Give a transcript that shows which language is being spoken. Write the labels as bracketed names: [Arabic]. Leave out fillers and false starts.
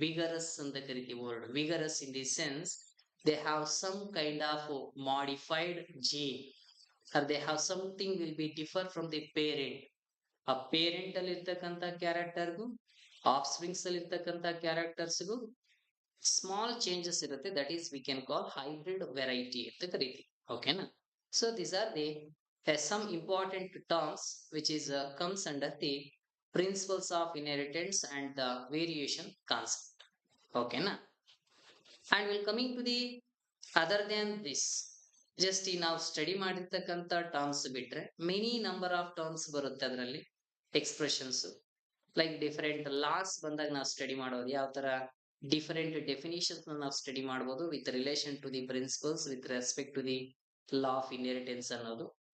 [English] vigorous [Kannada] ಅಂತ ಕರಿತೀವಿ word. [English] Vigorous in the sense they have some kind of modified gene or they have something will be differ from the parent. [Kannada] ಆ parent ಅಲ್ಲಿ ಇರ್ತಕ್ಕಂಥ ಕ್ಯಾರೆಕ್ಟರ್ಗೂ of springs ಅಲ್ಲಿ ಇರ್ತಕ್ಕಂಥ ಕ್ಯಾರೆಕ್ಟರ್ಸ್ಗೂ small changes ಇರುತ್ತೆ. [English] That is we can call hybrid variety ಅಂತ ಕರಿತೀವಿ. [Kannada] ಓಕೆನಾ? [English] So these are the some important terms which is comes under the principles of inheritance and the variation concept. [Kannada] ಓಕೆನಾ? [English] and we'll coming to the other than this, [Kannada] just ಈ ನಾವು study ಮಾಡಿರ್ತಕ್ಕಂಥ terms ಬಿಟ್ರೆ many number of terms ಬರುತ್ತೆ ಅದರಲ್ಲಿ. Expressions like different loss ಬಂದಾಗ ನಾವು study ಮಾಡೋದು ಯಾವ ತರ ಡಿಫರೆಂಟ್ ಡೆಫಿನಿಷನ್ಸ್ ನಾವು ಸ್ಟಡಿ ಮಾಡಬಹುದು with relation to the principles with respect to the law of inheritance ಅನ್ನೋದು.